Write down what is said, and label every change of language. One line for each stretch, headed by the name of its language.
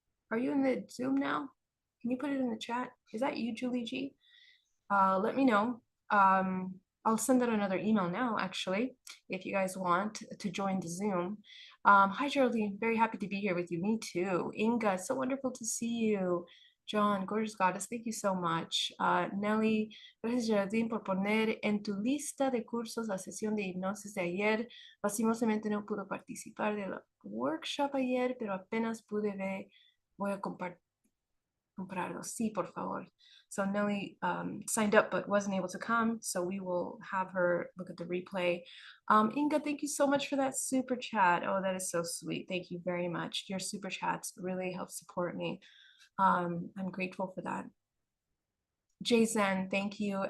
English: Are you in the Zoom now? Can you put it in the chat? Is that you, Julie G? Let me know. I'll send out another email now, actually, if you guys want to join the Zoom. Hi, Geraldine. Very happy to be here with you. Me too. Inga, so wonderful to see you. John, gorgeous goddess, thank you so much.
Spanish: Nelly, gracias Geraldine por poner en tu lista de cursos la sesión de hipnosis de ayer. Lastimosamente no pudo participar del workshop ayer, pero apenas pude ver, voy a comprarlo. Sí, por favor.
English: So Nelly signed up but wasn't able to come, so we will have her look at the replay. Inga, thank you so much for that super chat. Oh, that is so sweet. Thank you very much. Your super chats really help support me. I'm grateful for that. Jason, thank you.